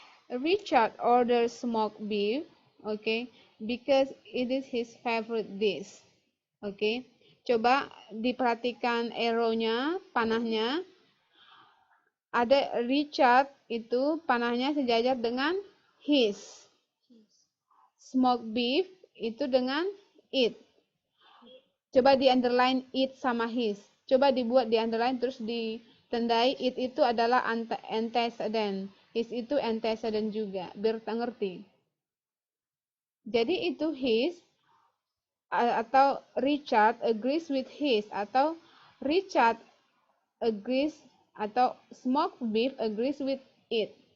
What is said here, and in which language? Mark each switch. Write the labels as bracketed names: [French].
[English] Richard orders smoked beef, because it is his favorite dish. [Indonesian] Coba diperhatikan arrow-nya, panahnya. Ada Richard itu panahnya sejajar dengan his. Smoked beef itu dengan it. Coba di underline it sama his. Coba dibuat di underline terus ditandai it itu adalah antecedent. His itu antecedent juga. Biar kita ngerti. Jadi itu [English] his atau Richard agrees with his atau Richard agrees atau smoked beef agrees with it.